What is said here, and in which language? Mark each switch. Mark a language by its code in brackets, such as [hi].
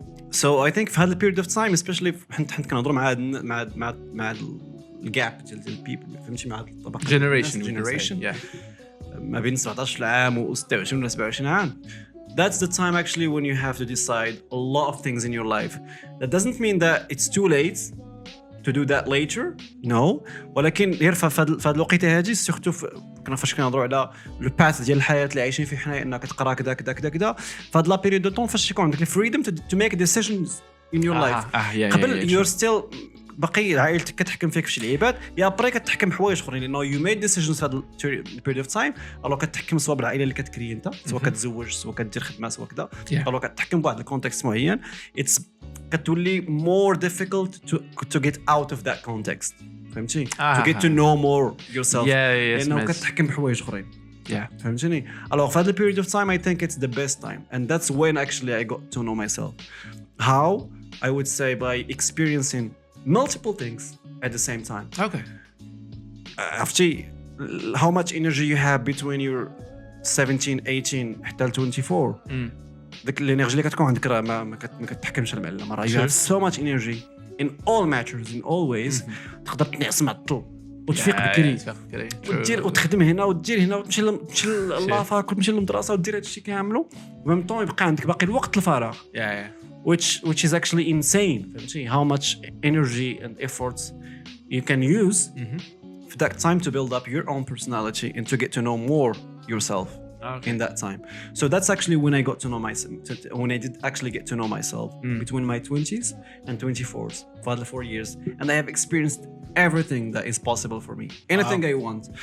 [en] So I think [ar] في هذا [en] period of time [ar] especially حنت كنهضروا مع الجاب ديال البيبل فهمتي مع الطبقه generation ما بين 17 عام و 26 ولا 27 عام. [en] That's the time actually when you have to decide a lot of things in your life. That doesn't mean that it's too late to do that later. No. [ar] ولكن غير في هذا الوقت هذه سورتو كنا فاش كنهضروا على لو باث ديال الحياه اللي عايشين فيه حنايا انك تقرا كذا في هذا لا بيريود دو طون فاش يكون عندك الفريدم [en] to make decisions in your life. [ar] قبل [en] you're still [ar] باقي عائلتك كتحكم فيك في شي لعيبات يا بري كتحكم حوايج اخرين لانه [en] you made decisions [ar] في هذا [en] period of time. [ar] الو كتحكم سواء بالعائله اللي كتكري انت سواء كتزوج سواء كدير خدمه سواء كذا الو كتحكم بواحد الكونتكست معين. [en] it's [ar] كتولي [en] more difficult to get out of that context [ar] فهمتي [en] to get to know more yourself [ar] لانه كتحكم بحوايج اخرين. [en] Yeah. [ar] فهمتني. [en] Alors for the period of time I think it's the best time, and that's when actually I got to know myself. How? I would say by experiencing multiple things at the same time. Okay. [ar] عرفتي [en] how much energy you have between your 17 18 [ar] حتى ل [en] 24. [ar] داك الانرجي اللي كتكون عندك راه ما كتحكمش المعلم. راه [en] you have so much energy in all matters in all ways. [ar] تقدر تنعس معطل وتفيق بكري ودير وتخدم هنا ودير هنا وتمشي لافاك وتمشي للمدرسه ودير هادشي كامله وميم طون يبقى عندك باقي الوقت الفراغ. [en] which is actually insane. [ar] فهمتي [en] how much energy and efforts you can use for that time to build up your own personality and to get to know more yourself in that time. So that's actually when I got to know myself, when I did actually get to know myself between my 20s and 24s for the 4 years, and I have experienced everything that is possible for me, anything I want.